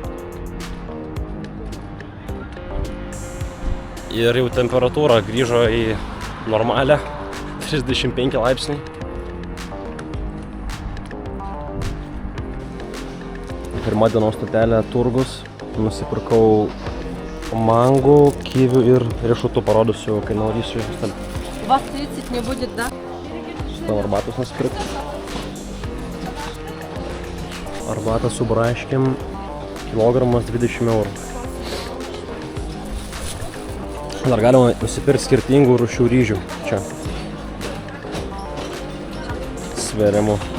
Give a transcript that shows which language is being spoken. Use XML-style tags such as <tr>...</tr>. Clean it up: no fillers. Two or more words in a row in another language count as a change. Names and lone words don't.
<lt>Ir jau temperatūra grįžo į normalią 35 laipsniai. Pirma dienos stotelė turgus. Nusipirkau mangų, kivių ir riešutų, parodysiu, kai nuvarysiu į stalį.</lt> <ru>У вас 30 не будет, да?</ru> <lt>Šitą arbatos nusipirkti. Arbatą su braškėm, kilogramas 20 eurų. Dar galima nusipirkti skirtingų rūšių ryžių čia. Sveriamų.</lt>